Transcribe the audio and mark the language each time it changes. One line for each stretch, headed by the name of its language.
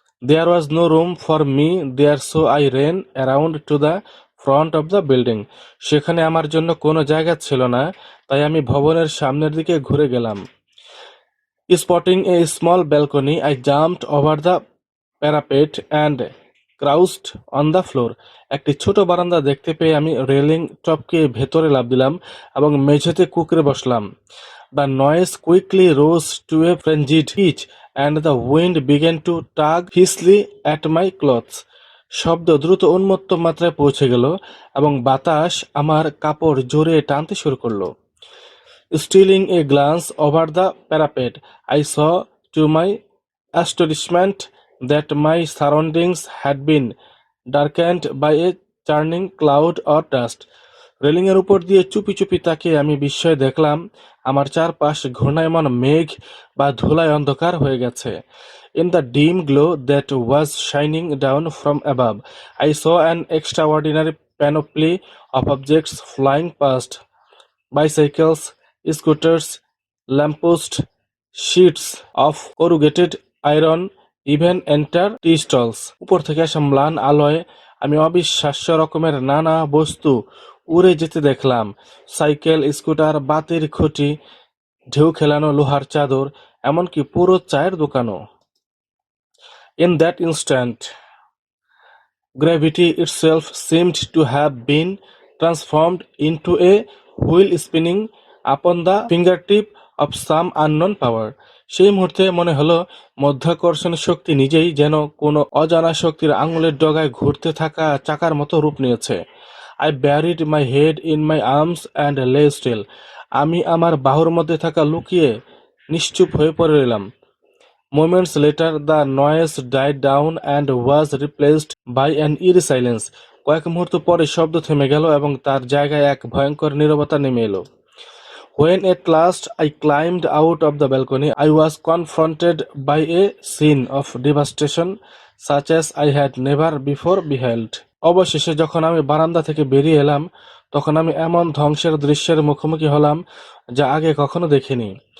English: There was no room for me there, so I ran around to the front of the building.
Bangla: সেখানে আমার জন্য কোনো জায়গা ছিল না, তাই আমি ভবনের সামনের দিকে ঘুরে গেলাম।
English: Spotting a small balcony, I jumped over the parapet and crouched on the floor.
Bangla: একটি ছোট বারান্দা দেখতে পেয়ে আমি রেলিং টপকে ভেতরে লাফ দিলাম এবং মেঝেতে কুঁকড়ে বসলাম।
English: The noise quickly rose to a frenzied pitch, and the wind began to tug fiercely at my clothes.
Bangla: শব্দ দ্রুত উন্মত্ত মাত্রায় পৌঁছে গেল এবং বাতাস আমার কাপড় জোরে টানতে শুরু করলো।
English: Stealing a glance over the parapet, I saw to my astonishment that my surroundings had been darkened by a churning cloud or dust.
Bangla: রেলিংয়ের উপর দিয়ে চুপি চুপি তাকিয়ে আমি বিস্ময়ে দেখলাম আমার চারপাশ ঘূর্ণায়মান মেঘ বা ধুলায় অন্ধকার হয়ে গেছে।
English: In the dim glow that was shining down from above, I saw an extraordinary panoply of objects flying past. Bicycles, scooters, lampposts, sheets of corrugated iron, even enter tea stalls.
Bangla: উপর থেকে আসা ম্লান আলোয় আমি অবিশ্বাস্য রকমের নানা বস্তু উড়ে যেতে দেখলাম। সাইকেল, স্কুটার, বাতির খুঁটি, ঢেউ খেলানো লোহার চাদর, এমনকি পুরো চায়ের দোকানও।
English: In that instant, gravity itself seemed to have been transformed into a wheel spinning upon the fingertip of some unknown power.
Bangla: সেই মুহূর্তে মনে হলো মধ্যাকর্ষণ শক্তি নিজেই যেন কোনো অজানা শক্তির আঙুলের ডগায় ঘুরতে থাকা চাকার মতো রূপ নিয়েছে।
English: I buried my head in my arms and lay still.
Bangla: আমি আমার বাহুর মধ্যে থাকা লুকিয়ে নিশ্চুপ হয়ে পড়ে রইলাম।
English: Moments later, the noise died down and was replaced by an eerie silence.
Bangla: কয়েক মুহূর্ত পরে শব্দ থেমে গেল এবং তার জায়গায় এক ভয়ঙ্কর নীরবতা নেমে এলো।
English: When at last I climbed out of the balcony, I was confronted by a scene of devastation such as I had never before beheld.
Bangla: অবশেষে যখন আমি বারান্দা থেকে বেরিয়ে এলাম, তখন আমি এমন ধ্বংসের দৃশ্যের মুখোমুখি হলাম যা আগে কখনো দেখিনি।